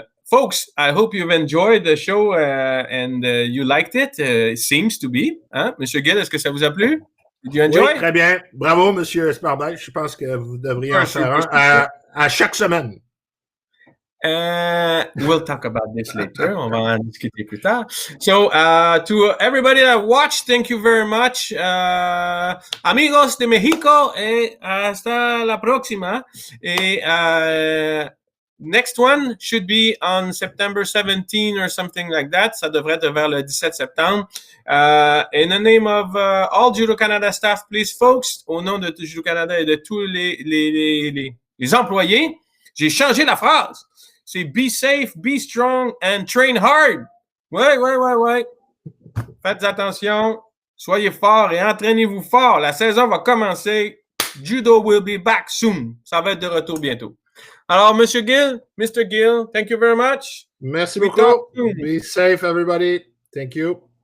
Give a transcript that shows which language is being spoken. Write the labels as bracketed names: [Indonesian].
[English] Folks, I hope you've enjoyed the show and you liked it. It seems to be. Hein? [French] Monsieur Gill, est-ce que ça vous a plu? [English] Did you enjoy? [French] Oui, très bien. Bravo, Monsieur Esperbel. Je pense que vous devriez en faire un à chaque semaine. [English] We'll talk about this later. [French] On va en discuter plus tard. [English] So, to everybody that watched, thank you very much. [Spanish] Amigos de México, et hasta la próxima. [English] Et next one should be on September 17 or something like that. [French] Ça devrait être vers le 17 septembre. [English] In the name of all Judo Canada staff, please, folks, [French] au nom de Judo Canada et de tous les employés, j'ai changé la phrase. [English] C'est be safe, be strong, and train hard. Ouais. [French] Faites attention, soyez forts et entraînez-vous fort. La saison va commencer. [English] Judo will be back soon. [French] Ça va être de retour bientôt. Alors, Monsieur Gill, Mr. [English] Gill, thank you very much. [French] Merci beaucoup. [English] Be safe, everybody. Thank you.